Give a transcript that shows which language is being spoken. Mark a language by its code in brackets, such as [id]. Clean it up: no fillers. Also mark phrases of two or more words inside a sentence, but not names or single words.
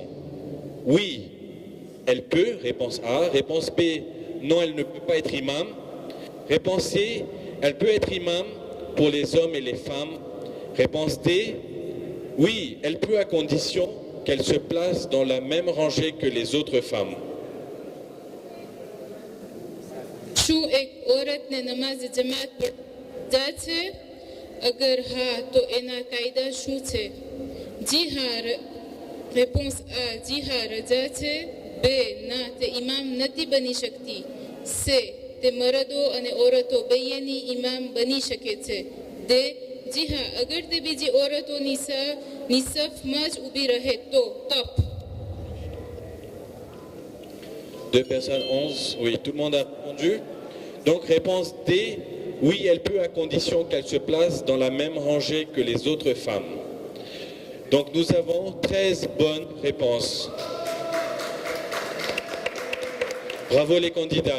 [fr] Oui, elle peut, réponse A. Réponse B, non, elle ne peut pas être imam. Réponse C, elle peut être imam pour les hommes et les femmes. Réponse D, oui, elle peut à condition qu'elle se place dans la même rangée que les autres femmes. [gu] શું એક ઓરતને નમાઝ જમાત પર જાય છે? અગર હા તો એના કાયદા શું છે? જી હા, રેપોન્સ આ, જી હા, રજા છે. બે, ના, તે ઇમામ નથી બની શકતી. સે, તે મરદો અને ઓરતો બેયની ઇમામ બની શકે છે. દે, જી હા, અગર તે બીજી ઓરતોની નિસફમાં જ ઊભી રહે તો તપ. [fr] 2 personnes, 11. Oui, tout le monde a répondu. Donc, réponse D, oui, elle peut à condition qu'elle se place dans la même rangée que les autres femmes. Donc, nous avons 13 bonnes réponses. Bravo les candidats.